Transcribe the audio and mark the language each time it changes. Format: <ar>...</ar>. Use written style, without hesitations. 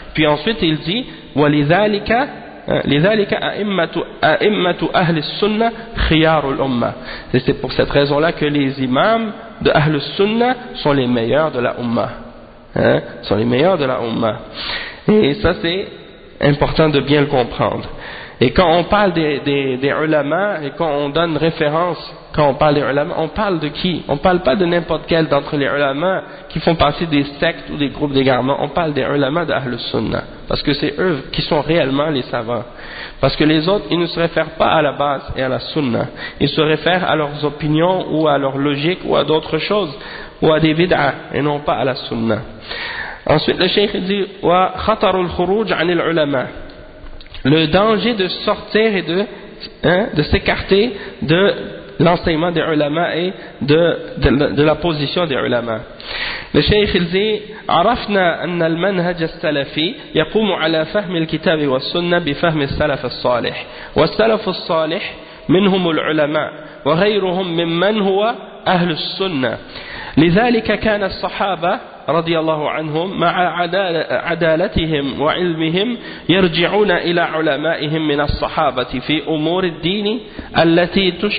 <fr>Puis ensuite il dit</fr> <ar>walidhalika, لذلك أئمة أهل السنة خيار الأمة.</ar> <fr>Et c'est pour cette raison-là que les imams de أهل السنة sont les meilleurs de la Umma. Sont les meilleurs de la Umma. Et ça, c'est important de bien le comprendre. Et quand on parle des ulama, et quand on donne référence, quand on parle des ulama, on parle de qui? On parle pas de n'importe quel d'entre les ulama qui font partie des sectes ou des groupes d'égarement. On parle des ulama d'Ahl Sunnah. Parce que c'est eux qui sont réellement les savants. Parce que les autres, ils ne se réfèrent pas à la base et à la Sunnah. Ils se réfèrent à leurs opinions ou à leur logique ou à d'autres choses ou à des bid'ah et non pas à la Sunnah. Ensuite, le Cheikh dit,</fr> <ar>wa khatarul khuruj anil ulama.</ar> <fr>Le danger de sortir et de s'écarter de l'enseignement des ulama et de la position des ulama. Le Cheikh il dit</fr> <ar>عرفنا أن المنهج السلفي يقوم على فهم الكتاب والسنة بفهم السلف الصالح والسلف الصالح منهم العلماء وغيرهم ممن هو أهل السنة لذلك كان الصحابة رضي الله عنهم مع عدالتهم وعلمهم يرجعون إلى علمائهم من الصحابة في أمور الدين التي</ar>